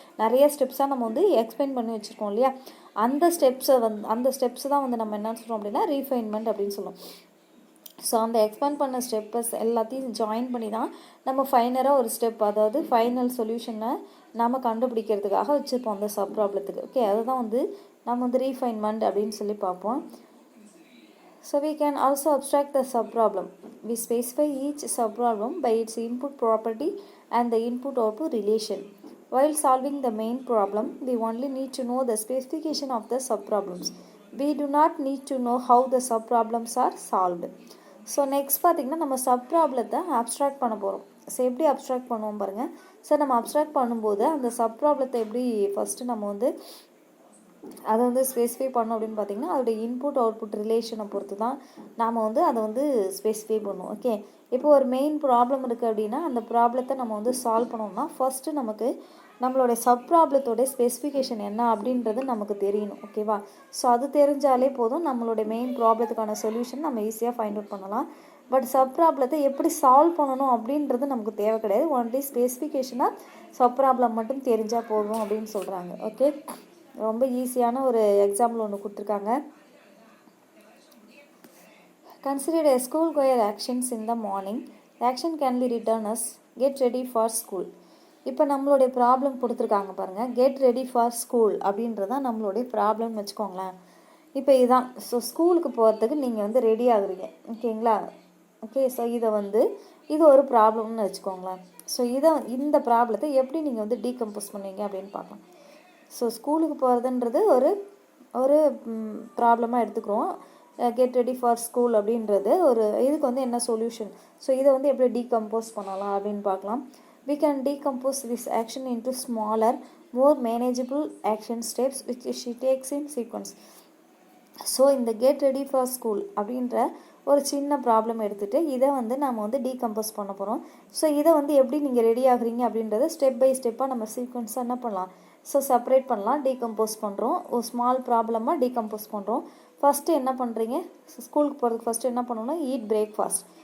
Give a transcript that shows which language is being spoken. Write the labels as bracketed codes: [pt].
[ta] நிறைய ஸ்டெப்ஸாக நம்ம வந்து எக்ஸ்பிளைன் பண்ணி வச்சுருக்கோம் இல்லையா, அந்த ஸ்டெப்ஸை தான் வந்து நம்ம என்ன சொல்கிறோம் அப்படின்னா ரீஃபைன்மெண்ட் அப்படின்னு சொல்லுவோம். ஸோ அந்த எக்ஸ்பேண்ட் பண்ண ஸ்டெப்பஸ் எல்லாத்தையும் ஜாயின் பண்ணி தான் நம்ம ஃபைனலாக ஒரு ஸ்டெப், அதாவது ஃபைனல் சொல்யூஷனை நம்ம கண்டுபிடிக்கிறதுக்காக வச்சுருப்போம் அந்த சப் ப்ராப்ளத்துக்கு. ஓகே, அதுதான் வந்து நம்ம வந்து ரீஃபைன்மெண்ட் அப்படின்னு சொல்லி பார்ப்போம். [en] So we can also abstract the subproblem. We specify each subproblem by its input property and the input-output relation. While solving the main problem, we only need to know the specification of the subproblems. We do not need to know how the subproblems are solved. So next [ta] பார்த்திங்கன்னா நம்ம சப்ராப்ளத்தை abstract பண்ண போகிறோம். So எப்படி abstract பண்ணுவோம் பாருங்கள். So நம்ம abstract பண்ணும்போது அந்த சப்ராப்ளத்தை எப்படி ஃபஸ்ட்டு நம்ம வந்து அதை வந்து ஸ்பெசிஃபை பண்ணோம் அப்படின்னு பார்த்தீங்கன்னா அதோடைய இன்புட் அவுட்புட் ரிலேஷனை பொறுத்து தான் நாம் வந்து அதை வந்து ஸ்பெசிஃபை பண்ணுவோம். ஓகே, இப்போ ஒரு மெயின் ப்ராப்ளம் இருக்குது அப்படின்னா அந்த ப்ராப்ளத்தை நம்ம வந்து சால்வ் பண்ணோம்னா ஃபஸ்ட்டு நமக்கு நம்மளுடைய சப் ப்ராப்ளத்தோடைய ஸ்பெசிஃபிகேஷன் என்ன அப்படின்றது நமக்கு தெரியணும். ஓகேவா. ஸோ அது தெரிஞ்சாலே போதும், நம்மளுடைய மெயின் ப்ராப்ளத்துக்கான சொல்யூஷன் நம்ம ஈஸியாக ஃபைண்ட் அவுட் பண்ணலாம். பட் சப் ப்ராப்ளத்தை எப்படி சால்வ் பண்ணணும் அப்படின்றது நமக்கு தேவை கிடையாது. ஒன்லி ஸ்பெசிஃபிகேஷனாக சப் ப்ராப்ளம் மட்டும் தெரிஞ்சால் போதும் அப்படின்னு சொல்கிறாங்க. ஓகே, ரொம்ப ஈஸியான ஒரு எக்ஸாம்பிள் ஒன்று கொடுத்துருக்காங்க. [en] Consider a school goer actions in the morning. Action can be written as get ready for school. [ta] இப்போ நம்மளுடைய ப்ராப்ளம் கொடுத்துருக்காங்க பாருங்கள். [en] get ready for school [ta] அப்படின்றதான் நம்மளுடைய ப்ராப்ளம்னு வச்சுக்கோங்களேன். இப்போ இதுதான். ஸோ ஸ்கூலுக்கு போகிறதுக்கு நீங்கள் வந்து ரெடி ஆகுறீங்க. ஓகேங்களா. ஓகே, ஸோ இது ஒரு ப்ராப்ளம்னு வச்சுக்கோங்களேன். ஸோ இந்த ப்ராப்ளத்தை எப்படி நீங்கள் வந்து டீகம்போஸ் பண்ணுவீங்க அப்படின்னு பார்க்கலாம். ஸோ ஸ்கூலுக்கு போகிறதுன்றது ஒரு ப்ராப்ளமாக எடுத்துக்கிறோம். [en] get ready for school [ta] அப்படின்றது இதுக்கு வந்து என்ன சொல்யூஷன். ஸோ இதை வந்து எப்படி டீகம்போஸ் பண்ணலாம் அப்படின்னு பார்க்கலாம். [en] We can decompose this action into smaller, more manageable action steps which she takes in sequence. [ta] So இந்த [en] get ready for school [ta] அப்படின்ற ஒரு சின்ன ப்ராப்ளம் எடுத்துகிட்டு இதை வந்து நம்ம வந்து டீகம்போஸ் பண்ண போகிறோம். ஸோ இதை வந்து எப்படி நீங்கள் ரெடி ஆகுறீங்க அப்படின்றத ஸ்டெப் பை ஸ்டெப்பாக நம்ம சீக்வன்ஸாக என்ன பண்ணலாம், ஸோ செப்பரேட் பண்ணலாம். டீகம்போஸ் பண்ணுறோம், ஒரு ஸ்மால் ப்ராப்ளமாக டீகம்போஸ் பண்ணுறோம். ஃபஸ்ட்டு என்ன பண்ணுறீங்க, ஸ்கூலுக்கு போகிறதுக்கு ஃபஸ்ட்டு என்ன பண்ணணும்னா ஈட் பிரேக்ஃபாஸ்ட்.